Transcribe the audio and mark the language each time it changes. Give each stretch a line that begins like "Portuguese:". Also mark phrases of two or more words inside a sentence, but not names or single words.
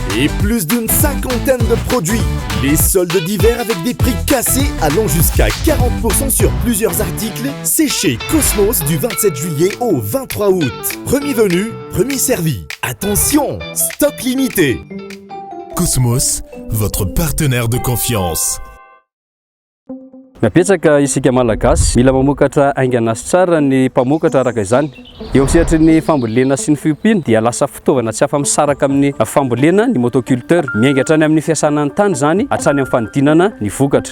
French: Et plus d'une cinquantaine de produits. Les soldes d'hiver avec des prix cassés allant jusqu'à 40% sur plusieurs articles, c'est chez Cosmos du 27 juillet au 23 août. Premier venu, premier servi. Attention, stock limité. Cosmos, votre partenaire de confiance.
Malagasy: Mapetsaka isika malagasy mila mamokatra ainganazy tsara ny mpamokatra araka izany. Eo amin'ny sehatry ny fambolena sy ny fiompiana dia lasa fitaovana tsy afa-misaraka amin'ny fambolena ny motoculteur. Miainga hatrany amin'ny fiasana ny tany zany hatrany amin'ny fanodinana ny vokatra.